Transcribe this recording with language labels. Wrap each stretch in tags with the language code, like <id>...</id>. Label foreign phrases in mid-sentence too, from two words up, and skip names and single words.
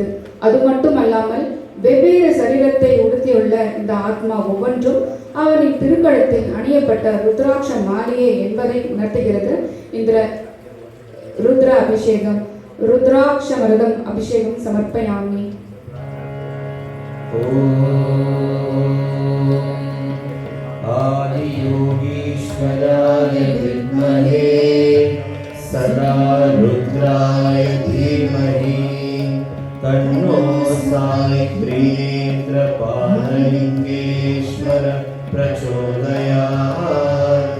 <ta>அது மட்டுமல்லாமல் வெவ்வேறு சரீரத்தை உடுத்தியுள்ள இந்த ஆத்மா ஒவ்வொன்றும் அவனின் திருக்கழுத்தில் அணியப்பட்ட ருத்ராட்ச மாலையே என்பதை உணர்த்துகிறது இந்த ருத்ர அபிஷேகம்.</ta> <sa>रुद्राक्षमृतम् अभिषेकम् समर्पयामि. आदियोगीश्वराय विद्महे सदा रुद्राय धीमहि तन्नो साई त्रिनेत्रपाललिङ्गेश्वर प्रचोदयात्।</sa>